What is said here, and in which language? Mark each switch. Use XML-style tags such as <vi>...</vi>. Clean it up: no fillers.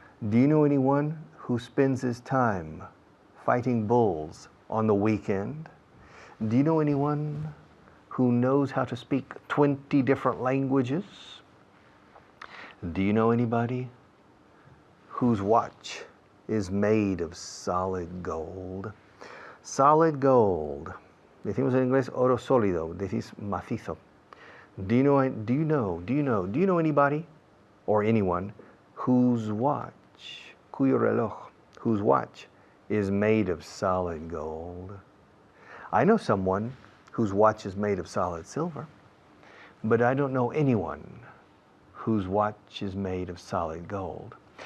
<en>Do you know anyone who spends his time fighting bulls on the weekend? Do you know anyone who knows how to speak 20 different languages? Do you know anybody whose watch is made of solid gold? Solid gold.</en> <es>Decimos en inglés oro sólido, decís macizo.</es> <en>Do you know anybody or anyone whose watch,</en> <es>cuyo reloj,</es> <en>whose watch is made of solid gold? I know someone whose watch is made of solid silver, but I don't know anyone whose watch is made of solid gold.</en>